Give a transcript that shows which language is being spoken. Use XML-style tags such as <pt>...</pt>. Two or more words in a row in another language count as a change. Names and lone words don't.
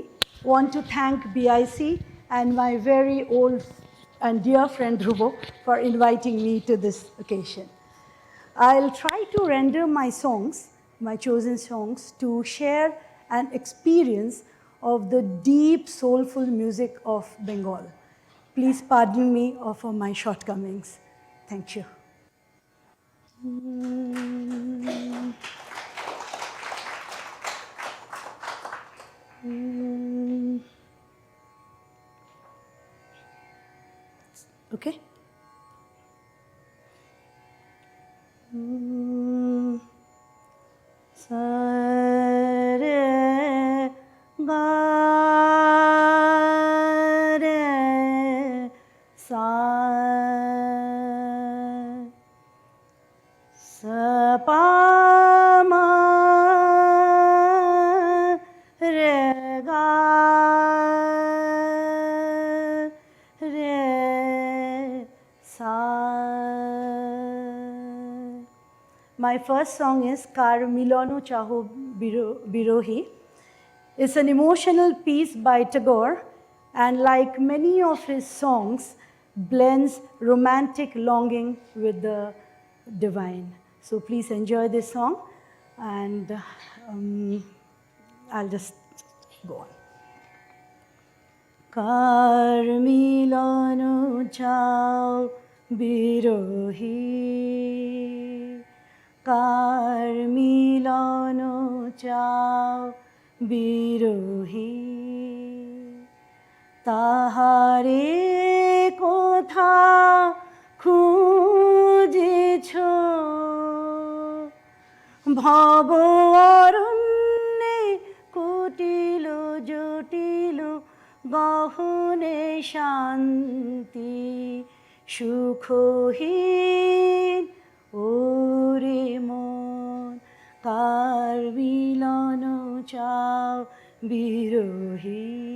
<en>Want to thank BIC and my very old and dear friend Dhruvo for inviting me to this occasion. I'll try to render my songs, my chosen songs, to share an experience of the deep, soulful music of Bengal. Please pardon me for my shortcomings. Thank you. Okay. Sa re ga re sa sa pa ma re ga re sa. My first song is Kar Milano Chaho Birohi. It's an emotional piece by Tagore, and like many of his songs, blends romantic longing with the divine. So please enjoy this song, and I'll just go on.</en> <bn>কার মিলন চাও বিরহী, কার মিলন চাও বিরহী, তাহারে কোথা খুঁজেছো ভব অরণ্যে কুটিল জটিল গহনে শান্তি সুখহীন ওরে মন কার মিলন চাও বিরহী</bn>